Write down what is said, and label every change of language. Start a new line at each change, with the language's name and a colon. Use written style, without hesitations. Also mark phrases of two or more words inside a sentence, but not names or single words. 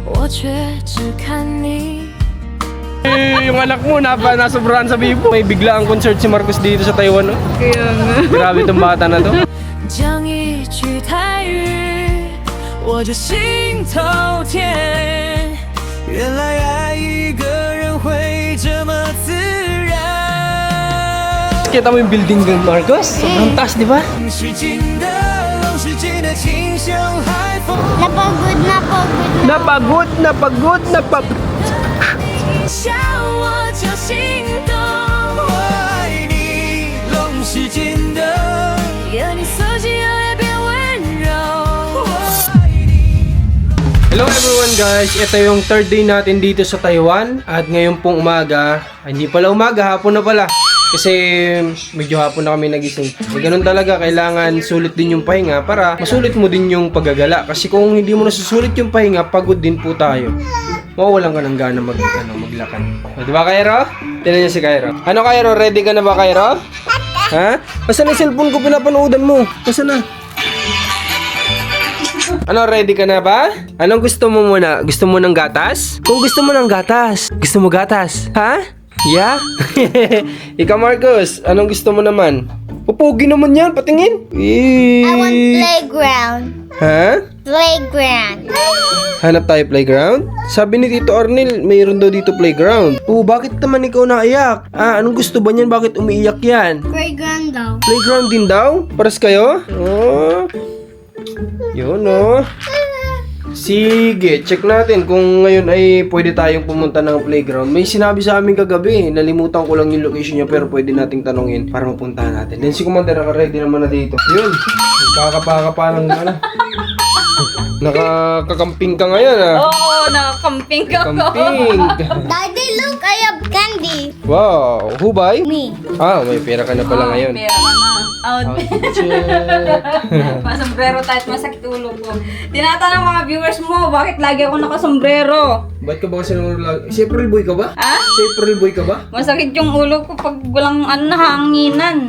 Filipino: Yung anak mo, nasobrahan sa bibo. May bigla ang concert si Marcos dito sa Taiwan, no? Kaya nga. Grabe itong bata na to.
Chinese: 讲一句台语，我就心头甜。原来爱一个人会这么自然。
Filipino: Kita mo yung building ng Marcos? Sobrang taas, di ba?
Chinese: 是近的，浪是近的，情像海风。
Filipino: Napagod.
Chinese: 想我就心动，我爱你，浪是近的，愿你色系越来越变温柔。我爱你。
English: Hello everyone guys,
Filipino: ito yung third day natin dito sa Taiwan. At ngayon pong umaga, hindi pala umaga, hapon na pala. Kasi medyo hapon na kami nagising. Ganun talaga, kailangan sulit din yung pahinga para masulit mo din yung paggagala. Kasi kung hindi mo nasusulit yung pahinga, pagod din po tayo. Mawawalan ka ng gana maglakad. O, diba Cairo? Tignan niya si Cairo. Ano Cairo, ready ka na ba Cairo? Ha? Asan na yung cellphone ko pinapanoodan mo? Asan na? Ano, ready ka na ba? Anong gusto mo muna? Gusto mo ng gatas? Kung gusto mo ng gatas, gusto mo gatas? Ha? Yeah? Ikaw Marcos, anong gusto mo naman? Pupugi naman yan, patingin.
English: I want playground.
Filipino: Ha? Playground. Hanap tayo playground? Sabi ni Tito Arnel, mayroon daw dito playground. Oh, bakit naman ikaw naiyak? Anong gusto ba niyan? Bakit umiiyak yan? Playground daw. Playground din daw? Paras kayo? Oh. Yun oh. Sige, check natin kung ngayon ay pwede tayong pumunta ng playground. May sinabi sa amin kagabi, nalimutan ko lang yung location niya pero pwede nating tanongin para mapuntahan natin. Then si Commander naka-ready naman na dito. Yun, kakapa ng ano. Nakakakamping ka ngayon Oo, nakakamping ka ko. Camping.
English: Daddy, look, I have candy.
Filipino: Wow, hubay? Me. May pera ka na pala ngayon. Pera na. Check. Masombrero tayo at masakit ulo ko. Tinatanong mga viewers mo, bakit lagi ako nakasombrero? Ba't ka ba kasi si April Boy ka ba? Ha? Si April Boy ka ba? Masakit yung ulo ko pag walang hanginan.